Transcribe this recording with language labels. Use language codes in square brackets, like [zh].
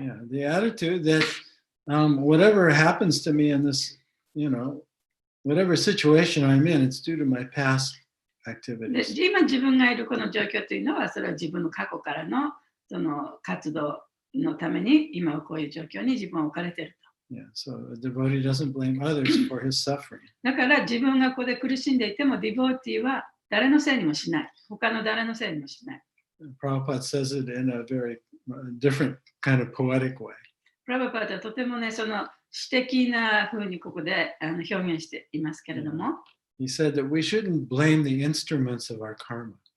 [en] Yeah, the attitude that whatever happens to me in this, whatever situation I'm in, it's due to my past activities. [ja] で、今自分がいるこの状況というのは、それは自分の過去からのその活動のために、今はこういう状況に自分は置かれていると。 [en] Yeah, so a devotee doesn't blame others for his suffering. [ja] だから自分がここで苦しんでいても、ディボーティーは誰のせいにもしない。他の誰のせいにもしない。 [en] Prabhupada says it in a very different kind of poetic way. [ja] プラバパーはとてもね、その詩的な風にここで表現していますけれども。 [en] He said that we shouldn't blame the instruments of our karma.